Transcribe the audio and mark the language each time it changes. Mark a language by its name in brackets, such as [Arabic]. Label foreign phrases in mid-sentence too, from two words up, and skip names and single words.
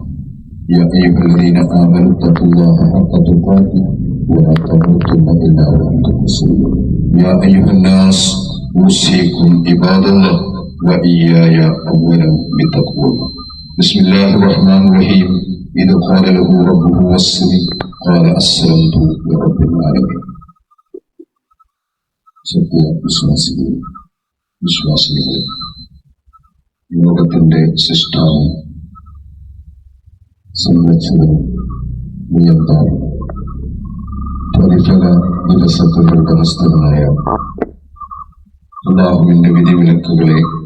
[Arabic] يا أيها الذين آمنوا اتقوا الله حق تقاته ولا تموتن إلا وأنتم مسلمون. يا أيها الناس أوصيكم عباد الله وإياي أولا بتقوى الله. بسم الله الرحمن الرحيم. إذ قال له ربه واسلم قال أسلمت لرب العالمين. [Malayalam] സത്യ വിശ്വാസികളെ ലോകത്തിന്റെ സൃഷ്ടാവും സംരക്ഷകനും നിയന്താവും പ്രതിഫല ദിവസത്തിന്റെ ഉടമസ്ഥനായ അല്ലാഹുവിന്റെ വിധിവിലക്കുകളെ